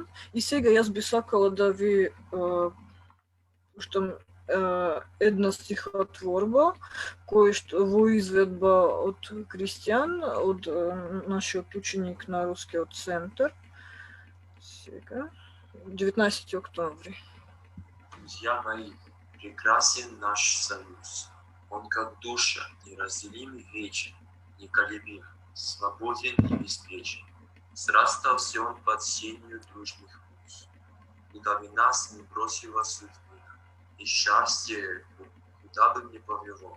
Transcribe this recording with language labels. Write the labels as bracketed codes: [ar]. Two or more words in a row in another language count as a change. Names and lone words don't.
[mk] И сега јас би сакала да ви пуштам една стихотворба која што во изведба од Кристијан, од нашиот ученик на Рускиот центар. Сега 19 октомври. [ru] Друзья мои, прекрасен наш союз. Он как душа, неразделимый, вечен, неколебим, свободен и беспечен. Срастался он под сенью дружных уз, куда бы нас не бросила судьба, и счастье, куда бы ни повело.